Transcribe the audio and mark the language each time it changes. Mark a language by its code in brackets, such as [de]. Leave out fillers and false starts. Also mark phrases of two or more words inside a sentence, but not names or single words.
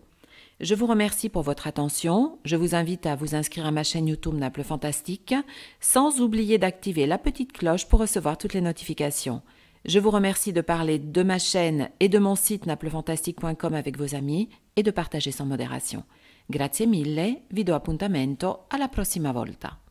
[fr] Je vous remercie pour votre attention. Je vous invite à vous inscrire à ma chaîne YouTube Naples Fantastique, sans oublier d'activer la petite cloche pour recevoir toutes les notifications. Je vous remercie de parler de ma chaîne et de mon site naplefantastique.com avec vos amis et de partager sans modération. [it] Grazie mille, vi do appuntamento alla prossima volta.